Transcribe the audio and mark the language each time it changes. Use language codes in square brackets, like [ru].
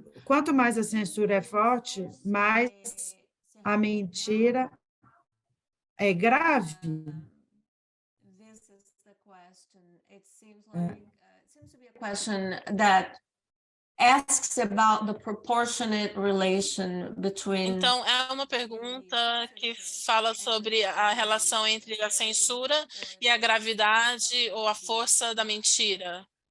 [pt] Quanto mais a censura é forte, mais a mentira é grave. [en] This is the question. It seems to be a question that asks about the proportionate relation between. [pt] Então, é uma pergunta que fala sobre a relação entre a censura e a gravidade ou a força da mentira.